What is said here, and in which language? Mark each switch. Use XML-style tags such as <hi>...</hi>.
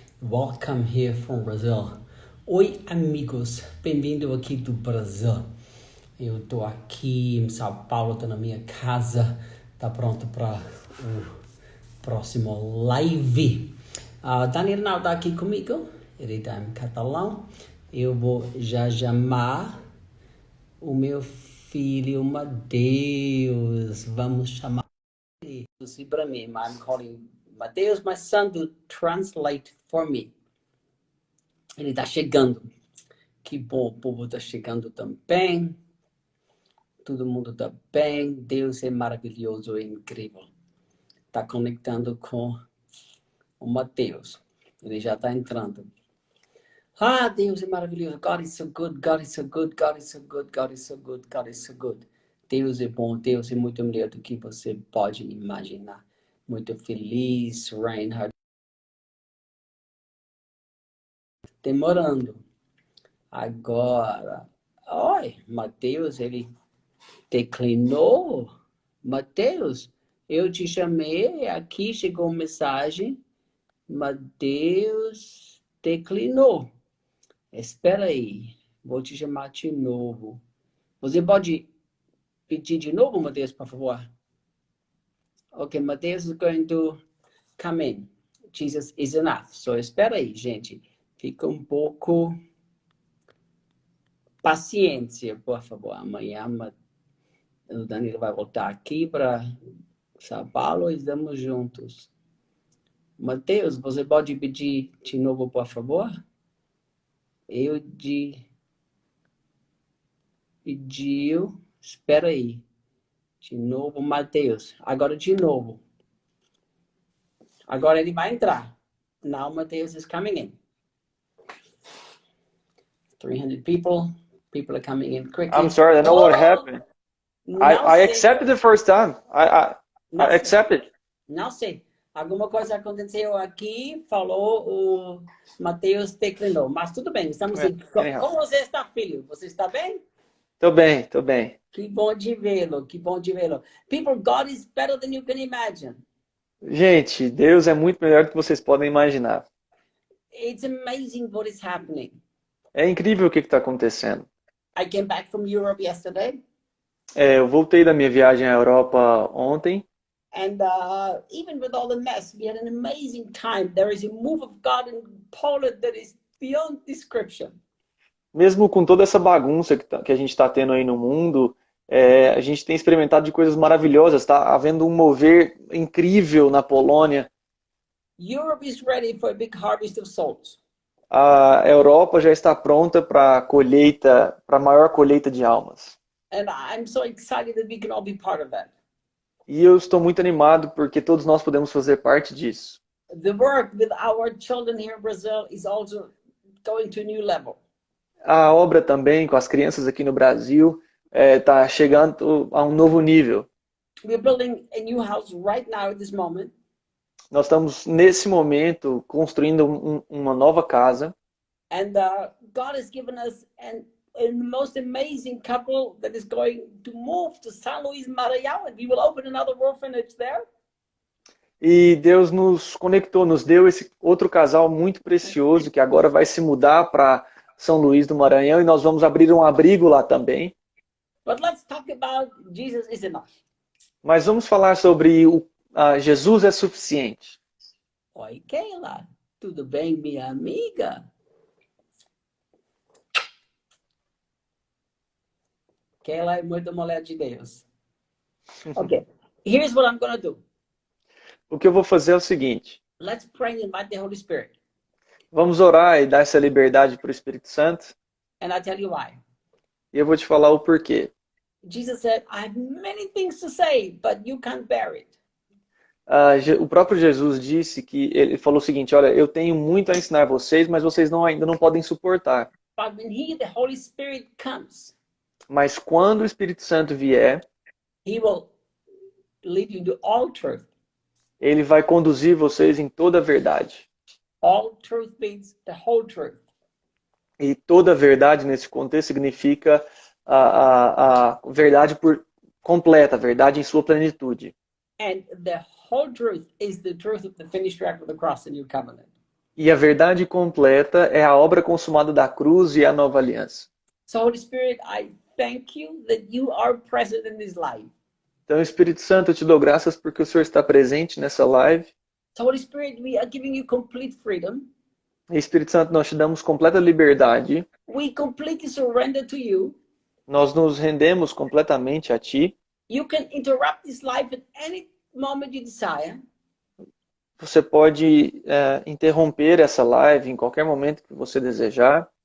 <en>Welcome here from Brazil.</en> <pt>Oi, amigos, bem-vindo aqui do Brasil. Eu tô aqui em São Paulo, tô na minha casa, tá pronto para o próximo live. Daniel não tá aqui comigo, ele tá em catalão. Eu vou já chamar o meu filho Mateus. Vamos chamar ele para mim.</pt> <en>I'm calling Mateus, my son, to translate for me.</en> <pt>Ele tá chegando. Que bom, o povo tá chegando também. Todo mundo tá bem. Deus é maravilhoso e incrível. Tá conectando com o Mateus. Ele já tá entrando. Deus é maravilhoso.</pt> <en>God is so good. God is so good. God is so good. God is so good. God is so good.</en> <pt>Deus é bom. Deus é muito melhor do que você pode imaginar. Muito feliz, Reinhard. Demorando. Agora. Oi, Mateus, ele declinou. Mateus, eu te chamei. Aqui chegou uma mensagem. Mateus declinou. Espera aí, vou te chamar de novo. Você pode pedir de novo, Mateus, por favor?</pt> <en>Ok, Mateus is going to come in. Jesus is enough. So,</en> <pt>espera aí, gente. Fica um pouco paciência, por favor. Amanhã o Danilo vai voltar aqui para São Paulo e estamos juntos. Mateus, você pode pedir de novo, por favor? Eu pediu. Espera aí. De novo, Mateus. Agora de novo. Agora ele vai entrar.</pt> <en>Now Mateus is coming in. 300 people. People are coming in quickly. I'm sorry, I know what happened. I accepted the first time. I accepted.</en> <pt>Não sei. Alguma coisa aconteceu aqui, falou, o Mateus declinou. Mas tudo bem, estamos aqui. Como você está, filho? Você está bem? Tô bem, tô bem. Que bom de vê-lo, que bom de vê-lo.</pt> <en>People, God is better than you can imagine.</en> <pt>Gente, Deus é muito melhor do que vocês podem imaginar.</pt> <en>It's amazing what is happening.</en> <pt>É incrível o que está acontecendo.</pt> <en>I came back from Europe yesterday.</en> <pt>Eu voltei da minha viagem à Europa ontem.</pt> <en>And even with all the mess, we had an amazing time. There is a move of God in Poland that is beyond description.</en> <pt>Mesmo com toda essa bagunça que a gente está tendo aí no mundo, a gente tem experimentado de coisas maravilhosas. Está havendo um mover incrível na Polônia.</pt> <en>Europe is ready for a big harvest of souls.</en> <pt>A Europa já está pronta para a maior colheita de almas.</pt> <en>And I'm so excited that we can all be part of that.</en> <pt>E eu estou muito animado porque todos nós podemos fazer parte disso.</pt> <en>The work with our children here in Brazil is also going to a new level.</en> <pt>A obra também com as crianças aqui no Brasil está chegando a um novo nível.</pt> <en>We're building a new house right now at this moment.</en> <pt>Nós estamos nesse momento construindo uma nova casa.</pt> <en>And God has given us a most amazing couple that is going to move to São Luís, Maranhão, and we will open another orphanage there.</en> <pt>E Deus nos conectou, nos deu esse outro casal muito precioso que agora vai se mudar para São Luís do Maranhão e nós vamos abrir um abrigo lá também.</pt> <en>But let's talk about Jesus is enough.</en> <pt>Mas vamos falar sobre Jesus é suficiente. Oi, Keila. Tudo bem, minha amiga? Keila é muito mulher de Deus.</pt> <en>Okay, here's what I'm going to do.</en> <pt>O que eu vou fazer é o seguinte.</pt> <en>Let's pray and invite the Holy Spirit.</en> <pt>Vamos orar e dar essa liberdade para o Espírito Santo.</pt> <en>And I'll tell you why.</en> <pt>E eu vou te falar o porquê.</pt> <en>Jesus said, I have many things to say, but you can't bear it.</en> <pt>O próprio Jesus disse que ele falou o seguinte, olha, eu tenho muito a ensinar vocês, mas vocês ainda não podem suportar.</pt> <en>But when the Holy Spirit comes,</en> <pt>mas quando o Espírito Santo vier,</pt> <en>he will lead you to all truth.</en> <pt>Ele vai conduzir vocês em toda a verdade.</pt> <en>All truth means the whole truth.</en> <pt>E toda a verdade nesse contexto significa a verdade completa, a verdade em sua plenitude.</pt> <en>And the whole truth is the truth of the finished work of the cross and new covenant.</en> <pt>E a verdade completa é a obra consumada da cruz e a nova aliança.</pt> <en>So Holy Spirit, I thank you that you are present in this life.</en> <pt>Então, Espírito Santo, eu te dou graças porque o Senhor está presente nessa live.</pt> <en>So Holy Spirit, we are giving you complete freedom.</en> <pt>E, Espírito Santo, nós te damos completa liberdade.</pt> <en>We completely surrender to you.</en> <pt>Nós nos rendemos completamente a Ti.</pt> <en>You can interrupt this life at any moment you desire.</en> <pt>Você pode interromper essa live em qualquer momento que você desejar.</pt>